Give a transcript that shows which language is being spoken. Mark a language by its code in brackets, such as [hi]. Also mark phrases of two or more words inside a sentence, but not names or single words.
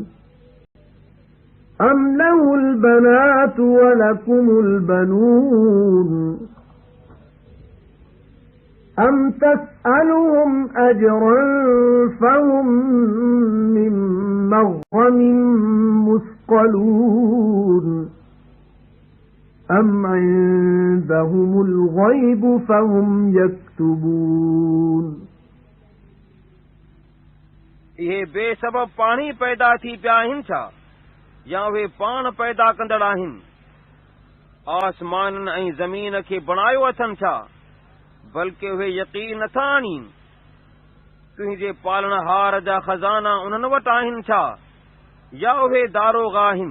[ar] أَمْ لَهُ الْبَنَاتُ وَلَكُمُ الْبَنُونَ أَمْ تَسْأَلُهُمْ أَجْرًا فَهُمْ مِنْ مَغْرَمٍ مُثْقَلُونَ أَمْ عِندَهُمُ الْغَيْبُ فَهُمْ يَكْتُبُونَ [sd] इहे बेसबब पाणी पैदा थी पिया आहिनि छा, या उहे पाण पैदा कंदड़ आहिनि? आसमाननि ऐं ज़मीन खे बणायो अथनि छा, बल्कि उहे यकीन नथा आणीनि। तुंहिंजे पालणहार जा खज़ाना उन्हनि वटि आहिनि छा, या उहे दारोग़ आहिनि?